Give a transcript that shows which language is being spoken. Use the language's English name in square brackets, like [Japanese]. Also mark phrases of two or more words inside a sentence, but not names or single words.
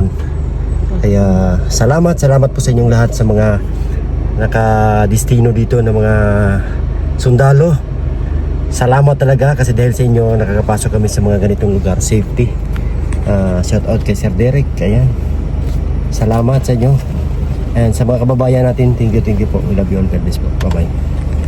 [Filipino] Kaya salamat po sa inyong lahat sa mga nakadestino dito na mga sundalo. Salamat talaga kasi dahil sa inyo nakakapasok kami sa mga ganitong lugar. Safety. [English] Shout out [Filipino] kay Sir Derek. Ayan. Salamat sa inyo. And sa mga kababayan natin, [English] thank you po. We love you all. God bless po. Bye bye.